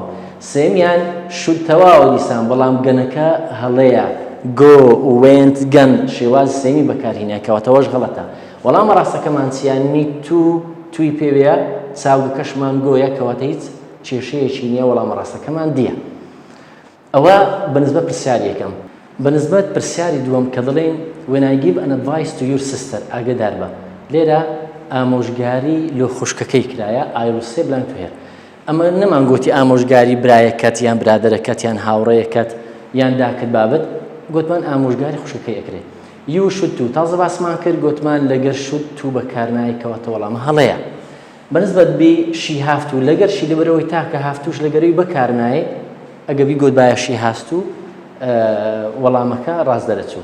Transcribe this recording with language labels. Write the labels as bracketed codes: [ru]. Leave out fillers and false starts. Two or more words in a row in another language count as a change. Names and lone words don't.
[ckb] سێمیان شود تەواوە دیسان بەڵام گەنەکە هەڵەیە [en] go went gone [ckb] شێواز سێمی بەکارهێنایە کەواتەوەش غەڵەتە. وەڵامە ڕاستەکەمان چیان نیت توی پێوەیە چاوگەکەشمان گۆیە کەواتە هیچ کێشەیەکی نییە وەڵامە ڕاستەکەمان دیە. ئەوە بەنسبەت پرسیاری یەکەم. بەنسبەت پرسیاری دووەم کە دەڵێن [en] when I give an advice to your sister [ckb] ئاگادار بە لێرە ئامۆژگاری لۆ خوشکەکەی کرایە [en] I will say blank to her. [ckb] ئەمە نەمان گوتی ئامۆژگاری برایەکەت یان برادەرەکەت یان هاوڕێیەکەت یان داکرد بابەت گوتمان ئامۆژگاری خوشکەکەی ئەکرێت. [en] you should to [ckb] تازە باسمان کرد گوتمان لەگەر [en] should to [ckb] بەکارنایی کەواتە وەڵامە هەڵەیە. بەنسبەت بێ [en] she have to [ckb] لەگەر شی لەبەرەوەی تاکە هافتووش لەگەرەوەی بەکارنایە ئەگەبی گوتبایە [en] she has to [ckb] وەڵامەکە ڕاست دەرەچوو.